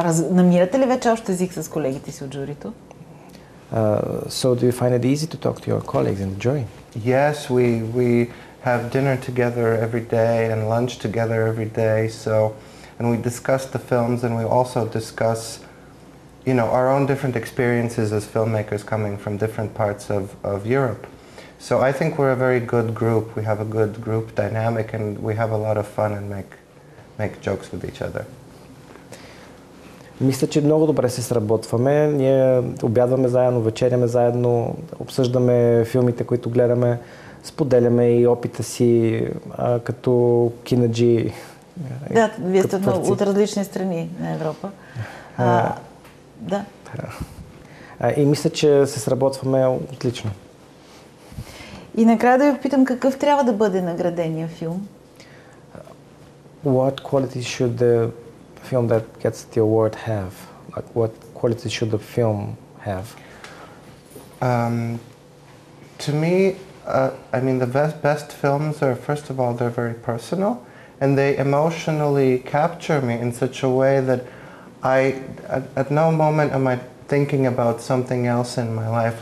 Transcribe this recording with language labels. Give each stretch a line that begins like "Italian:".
Bulgarian: Намирате ли вече общ език с колегите си от журито?
English: So do you find it easy to talk to your colleagues in the jury? Yes, we have dinner together every day and lunch together every day. And we discuss the films, and we also discuss, our own different experiences as filmmakers coming from different parts of Europe. So I think we're a very good group. We have a good group dynamic, and we have a lot of fun and make jokes with each other.
Bulgarian: Мисля, че много добре се сработваме. Ние обядваме заедно, вечеряме заедно, обсъждаме филмите, които гледаме, споделяме и опита си като кинаджи. Да, вие сте от различни страни на Европа. Да. И мисля, че се сработваме отлично. И накрая да ви попитам, какъв трябва да бъде наградения филм?
English: What qualities should the film that gets the award have? Like, what qualities should the film have? To me, I mean, the best films are, first of all, they're very personal, and they emotionally capture me in such a way that at no moment am I thinking about something else in my life.